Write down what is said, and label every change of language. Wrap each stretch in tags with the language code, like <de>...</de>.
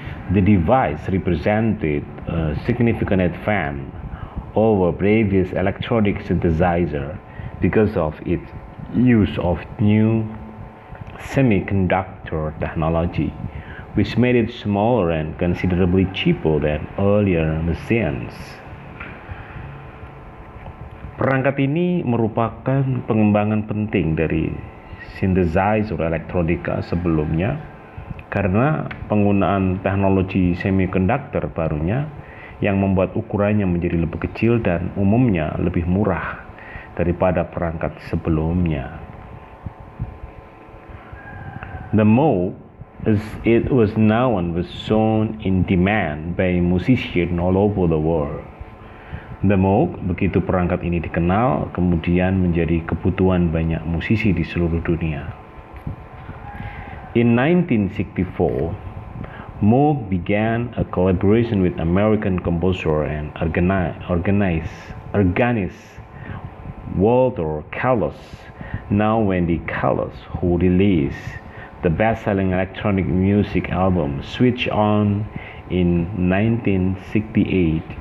<en>The device represented a significant advance over previous electronic synthesizer because of its use of new semiconductor technology, which made it smaller and considerably cheaper than earlier machines.</en> <id>Perangkat ini merupakan pengembangan penting dari synthesizer elektronika sebelumnya karena penggunaan teknologi semiconductor barunya yang membuat ukurannya menjadi lebih kecil dan umumnya lebih murah daripada perangkat sebelumnya.</id> <en>The Moog, as it was known, was soon in demand by musicians all over the world.</en> <id>The Moog, begitu perangkat ini dikenal, kemudian menjadi kebutuhan banyak musisi di seluruh dunia.</id> <en>In 1964, Moog began a collaboration with American composer and organist Walter Carlos, now Wendy Carlos, who released the best-selling electronic music album Switch On in 1968.</en>